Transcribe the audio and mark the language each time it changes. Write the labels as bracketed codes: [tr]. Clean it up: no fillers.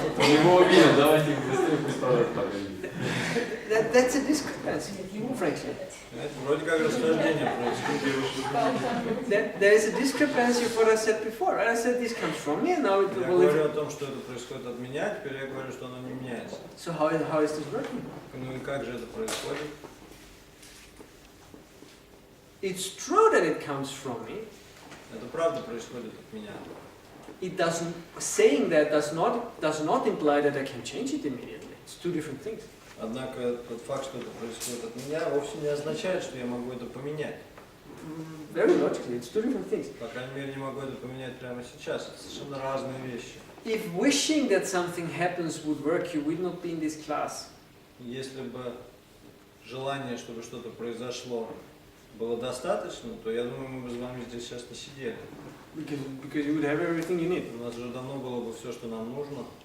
[ru] Его убили, давайте быстрее пусть продать подарили. [en] That's a discrepancy, frankly. [ru] Это вроде как расхождение происходит. [en] There is a discrepancy of what I said before. I said this comes from me, and now it [ru] Я [en] will. [ru] говорю о том, что это происходит от меня, теперь я говорю, что оно не меняется. [en] So how is this working? [ru] Ну и как же это происходит? [en] It's true that it comes from me. [ru] Это правда происходит от меня. [en] It doesn't. Saying that does not imply that I can change it immediately. It's two different things. [ru] Однако тот факт, что это происходит от меня, вовсе не означает, что я могу это поменять. [en] Very logically, it's two different things. [ru] По крайней мере, не могу это поменять прямо сейчас. Это совершенно разные вещи. [en] If wishing that something happens would work, you would not be in this class. [ru] Если бы желание, чтобы что-то произошло, было достаточно, то я думаю, мы бы с вами здесь сейчас не сидели. [en] Because you would have everything you need. [ru] У нас уже давно было бы все, что нам нужно.